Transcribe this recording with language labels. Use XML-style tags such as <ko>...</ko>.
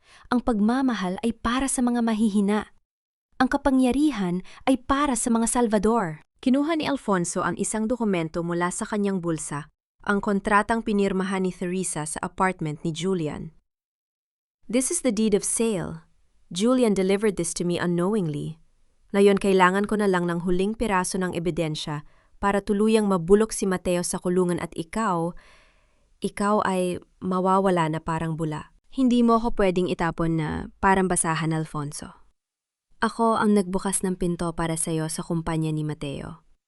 <tl>Ang pagmamahal ay para sa mga mahihina. Ang kapangyarihan ay para sa mga Salvador. Kinuha ni Alfonso ang isang dokumento mula sa kanyang bulsa, ang kontratang pinirmahan ni Teresa sa apartment ni Julian.</tl> <en>This is the deed of sale. Julian delivered this to me unknowingly.</en> <tl>Ngayon kailangan ko na lang ng huling piraso ng ebidensya para tuluyang mabulok si Mateo sa kulungan at ikaw ay mawawala na parang bula. Hindi mo ako pwedeng itapon na parang basahan, Alfonso. Ako ang nagbukas ng pinto para sa iyo sa kumpanya ni Mateo.</tl>